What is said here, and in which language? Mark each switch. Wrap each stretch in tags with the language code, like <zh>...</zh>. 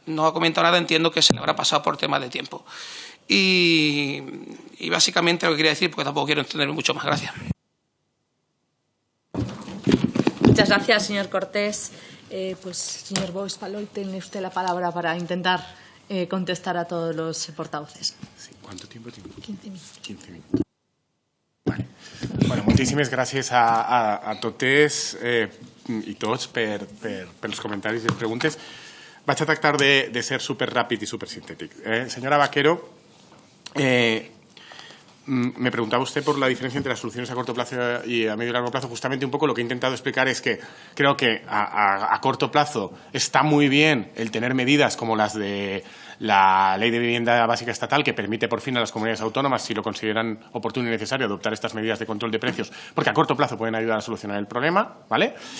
<es>No ha comentado nada, entiendo que se le habrá pasado por temas de tiempo. Y básicamente lo que quería decir, porque tampoco quiero extenderme mucho más. Gracias. Muchas gracias, señor Cortés. Pues, señor Boix-Palop, tiene usted la palabra para intentar contestar a todos los portavoces. Sí. ¿Cuánto tiempo tengo? 15 minutos. 15 minutos. Vale.</es> <ca>Bueno, moltíssimes gràcies a totes i tots per els comentaris i les preguntes. Vaig a tractar de ser súper rápido y súper sintético.</ca> <es>Señora Vaquero, me preguntaba usted por la diferencia entre las soluciones a corto plazo y a medio y largo plazo. Justamente un poco lo que he intentado explicar es que creo que a corto plazo está muy bien el tener medidas como las de la Ley de Vivienda Básica Estatal, que permite por fin a las comunidades autónomas, si lo consideran oportuno y necesario, adoptar estas medidas de control de precios, porque a corto plazo pueden ayudar a solucionar el problema, ¿vale?</es>